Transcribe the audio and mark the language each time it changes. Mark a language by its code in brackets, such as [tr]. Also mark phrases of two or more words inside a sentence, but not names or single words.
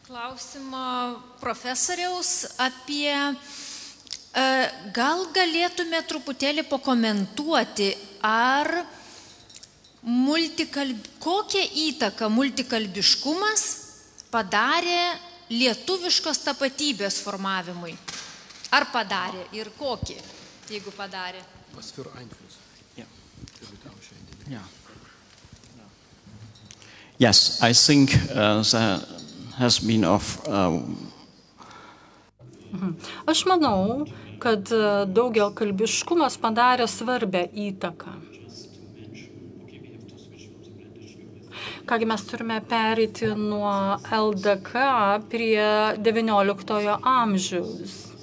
[lt] klausimą profesoriaus apie, gal galėtume truputėlį pakomentuoti, ar kokią įtaką multikalbiškumas padarė lietuviškos tapatybės formavimui. Ar padarė ir kokį, jeigu padarė? [en] Yes, I think there has been [lt] Aš manau, kad daugiakalbiškumas padarė svarbę įtaką. Kągi mes turime pereiti nuo LDK prie XIX amžiaus.